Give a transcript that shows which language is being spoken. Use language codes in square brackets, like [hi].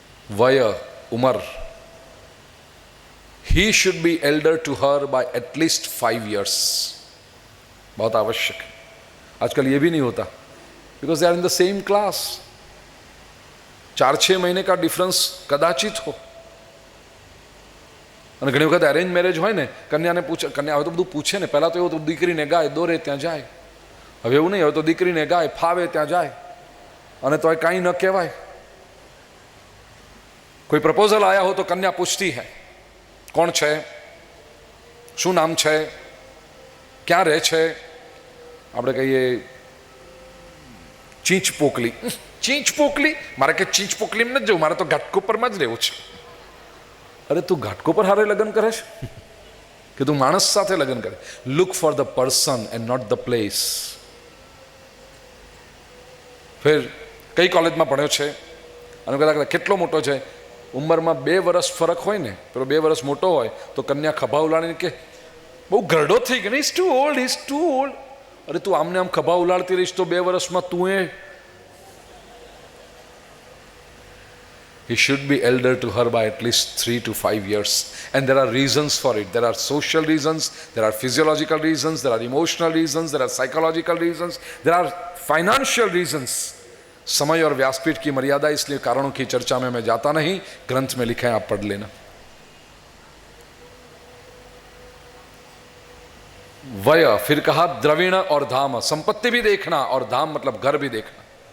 [en] वय, उम्र, he should be elder to her by at least 5 years। [hi] बहुत आवश्यक है। आजकल ये भी नहीं होता, [en] Because they are in the same class. [hi] 4-6 महीने का डिफरन्स कदाचित हो। [gu] અને ઘણી વખત એરેન્જ મેરેજ હોય ને, કન્યાને પૂછે, કન્યા હવે તો બધું પૂછે ને, પહેલાં તો એવું તો દીકરીને ગાય, દોરે ત્યાં જાય। હવે એવું નહીં, હવે તો દીકરીને ગાય, ફાવે ત્યાં જાય, અને તોય કાંઈ ન કહેવાય। [hi] કોઈ પ્રપોઝલ આયા હો તો કન્યા પૂછતી હૈ, [gu] કોણ છે, શું નામ છે, ક્યાં રહે છે। આપણે કહીએ ચીંચ પોકલી। ચીંચ પોકલી? મારે કે ચીંચ પોકલીમાં નથી જવું, મારે તો ઘાટકોપરમાં જ રહેવું છે। અરે તું ઘાટકોપર હારે લગ્ન કરે છે કે તું માણસ સાથે લગ્ન કરે? [en] Look for the person and not the place. [gu] ફિર કઈ કોલેજમાં ભણ્યો છે, અને કદાચ કેટલો મોટો છે, ઉંમરમાં 2 વર્ષ ફરક હોય ને, પેલો 2 વર્ષ મોટો હોય તો કન્યા ખભા ઉલાડીને કે બહુ ઘરડો થઈ ગયો, [en] Is too old, is too old. [gu] અરે તું આમને આમ ખભા ઉલાડતી રહીશ તો 2 વર્ષમાં તું એ [en] he should be elder to her by at least 3 to 5 years, and there are reasons for it. There are social reasons, there are physiological reasons, there are emotional reasons, there are psychological reasons, there are financial reasons। [hi] समय और व्यासपीठ की मर्यादा, इसलिए कारणों की चर्चा में मैं जाता नहीं, ग्रंथ में लिखा है, आप पढ़ लेना। वय, फिर कहा द्रविण और धाम, संपत्ति भी देखना और धाम मतलब घर भी देखना।